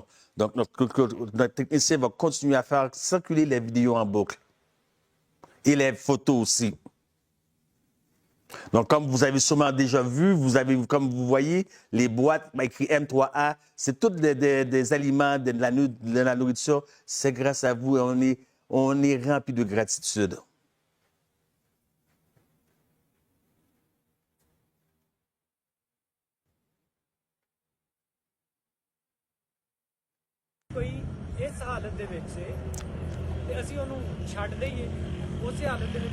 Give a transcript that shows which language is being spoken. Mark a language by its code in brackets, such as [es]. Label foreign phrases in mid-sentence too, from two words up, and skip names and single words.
[fr] Donc, notre technicien va continuer à faire circuler les vidéos en boucle et les photos aussi. Donc, comme vous avez sûrement déjà vu, comme vous voyez, les boîtes écrit M3A, c'est tous des aliments, de la nourriture. C'est grâce à vous et on est rempli de gratitude. [pa] ਕੋਈ ਇਸ ਹਾਲਤ ਦੇ ਵਿੱਚ ਤੇ ਅਸੀਂ ਉਹਨੂੰ ਛੱਡ ਦਈਏ ਉਸੇ ਹਾਲਤ ਦੇ